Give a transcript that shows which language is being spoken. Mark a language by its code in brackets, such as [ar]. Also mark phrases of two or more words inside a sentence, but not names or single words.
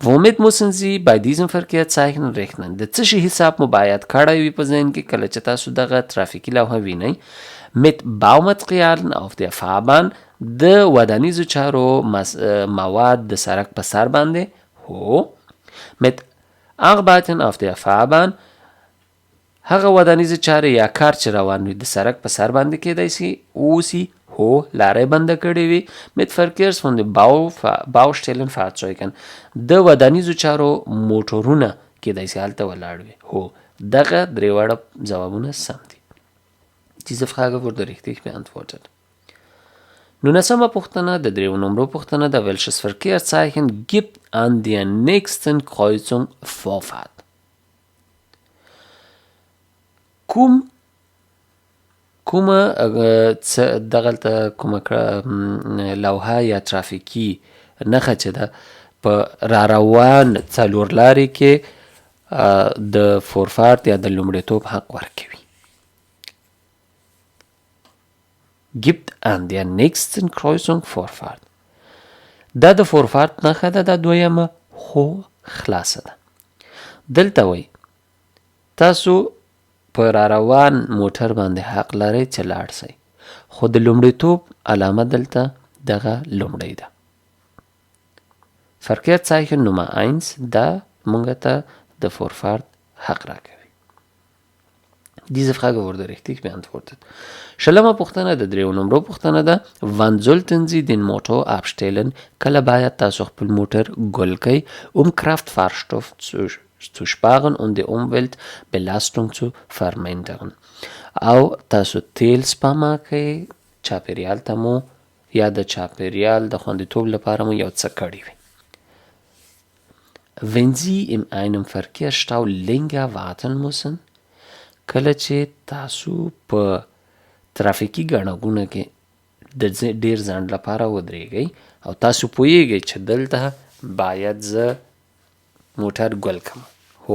[de] Womit müssen Sie bei diesem Verkehrszeichen rechnen؟ [ps] د څه شي حساب مو باید کړی وي په ذهن کې کله چې تاسو دغه ترافیکي لوحه وینئ. [de] Mit Baumaterialien auf der Fahrbahn [ps] د ودانیزو چارو مواد د سړک په سر باندې. هو. [de] Mit Arbeiten auf der Fahrbahn [ps] هغه ودانیزه چارې یا کار چې روان وي د سړک په سر باندې کیدای شي اوسي. هو لارې بنده کړې وي. [de] Mit Verkehrs von den Baustellenfahrzeugen [ps] د ودانیزو چارو موټرونه کیدای شي هلته ولاړ وي. هو دغه درې واړه ځوابونه سم دي. [de] Diese Frage wurde richtig beantwortet. 19. [ps] پوښتنه د 3 نمبر پوښتنه ده. [de] Welches Verkehrszeichen gibt an der nächsten Kreuzung Vorfahrt؟ [ps] کومه دغلته کومه لوحه یا ترافیکي نښه چې ده په راروان څلور لارې کې د فورفارت یا د لومړیتوب حق ورکوي. [de] Gibt an der nächsten Kreuzung Vorfahrt. [ps] دا د فورفارت نښه ده. دا دویمه خو خلاصه ده. دلته وایي تاسو په راروان موټر باندې حق لرئ چې لاړ شئ خو د لومړیتوب علامه دلته دغه لومړی ده. [de] Verkehrszeichen Nummer 1 [ps] دا مونږ ته د فورفارت حق راکوي. [de] Diese Frage wurde richtig beantwortet. [ps] شلمه پوښتنه د 3 نمبر پوښتنه ده. [de] Wann sollten Sie den Motor abstellen؟ [ps] کله باید تاسو خپل موټر ګل کړئ [de] Kraftfahrstoff zu sparen und die Umweltbelastung zu vermindern. [ps] او تاسو تیل سپما کوئ چاپیریال ته مو یا د چاپیریال د خوندیتوب لپاره مو یو څه کړي وي. [de] Wenn Sie in einem Verkehrsstau länger warten müssen [ps] کله چې تاسو په ترافیکي ګڼه ګونه کې د ډیر ځنډ لپاره ودرېږئ او تاسو پوهیږئ چې دلته باید زه موټر ګل کړم. هو.